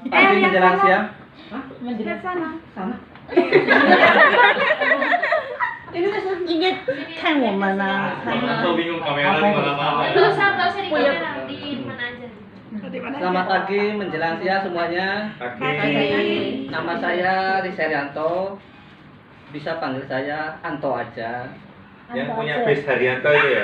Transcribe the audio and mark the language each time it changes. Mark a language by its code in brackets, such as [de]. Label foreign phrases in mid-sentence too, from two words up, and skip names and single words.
[id] pagi menjelang siang. Menjelang sana. Sana. [zh] 应该看我们啊，看 [id] Atau bingung kamera di mana-mana. Terus atau sering kamera di mana aja? Selamat pagi menjelang siang semuanya. Pagi. Nama saya Riserianto. Bisa panggil saya Anto aja. Yang punya bis Haryanto itu ya?